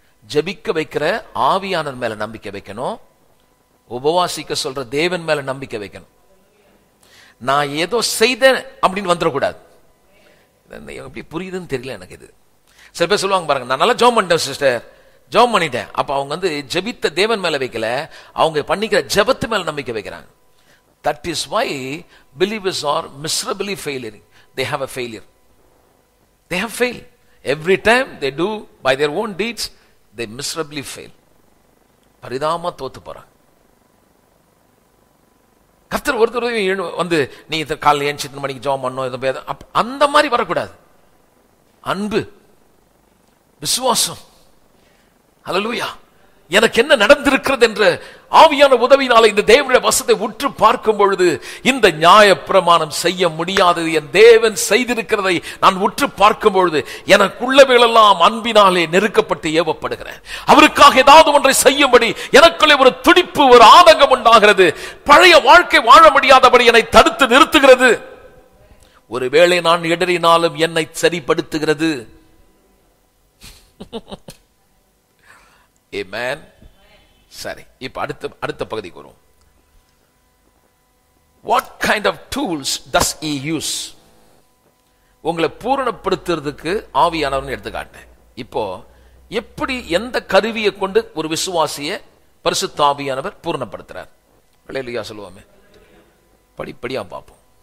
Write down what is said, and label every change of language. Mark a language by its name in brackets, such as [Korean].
[Tamil] ஜெபிக்க வைக்கிற ஆவியானவர் மேல நம்பிக்கை வைக்கணும். உபவாசிக்க சொல்ற தேவன் மேல நம்பிக்கை வைக்கணும். நான் ஏதோ செய்தேன் அப்படின்னு வந்துடக்கூடாது. எப்படி புரியுதுன்னு தெரியல எனக்கு. இது சில பேர் சொல்லுவாங்க பாருங்க, நான் நல்லா ஜெபம் பண்ணிட்டேன் சிஸ்டர், ஜெபம் பண்ணிட்டேன். அப்ப அவங்க ஜெபித்த தேவன் மேல வைக்கல, அவங்க பண்ணிக்கிற ஜெபத்து மேல நம்பிக்கை வைக்கிறாங்க. [English] That is why believers are miserably failing. They have a failure. They have failed. Every time they do by their own deeds, they miserably fail. [Tamil] பரிதாபமா தோத்து போறாங்க. கர்த்தர் ஒருத்தர் நீ காலையில் ஏன் 7 மணிக்கு ஜெபம் பண்ணணும், அந்த மாதிரி வரக்கூடாது. அன்பு, விசுவாசம், ஹல்லேலூயா. எனக்கு என்ன நடந்திருக்கிறது என்ற ஆவியான உதவினால இந்த தேவனுடைய வசனத்தை உற்று பார்க்கும் பொழுது இந்த நியாயப்பிரமாணம் செய்ய முடியாதது என் தேவன் செய்திருக்கிறதை நான் உற்று பார்க்கும் பொழுது எனக்குள்ளவைகளெல்லாம் அன்பினாலே நெருக்கப்பட்டு ஏவப்படுகிறேன். அவருக்காக ஏதாவது ஒன்றை செய்யும்படி எனக்குள்ளே ஒரு துடிப்பு, ஒரு ஆதங்கம் உண்டாகிறது. பழைய வாழ்க்கை வாழ முடியாதபடி என்னை தடுத்து நிறுத்துகிறது. ஒருவேளை நான் இடறினாலும் என்னை சரிப்படுத்துகிறது. ஆமென். சரி, இப்ப அடுத்த பகுதிக்கு வரும். [English] What kind of tools does he use? [Tamil] உங்களை பூரணப்படுத்துறதுக்கு ஆவியானவர்னு எடுத்துக்காட்டேன். இப்போ எப்படி, எந்த கருவியை கொண்டு ஒரு விசுவாசியை பரிசுத்த ஆவியானவர் பூரணப்படுத்துறார்? அல்லேலூயா சொல்லுவோமே. படிப்படியா பார்ப்போம்.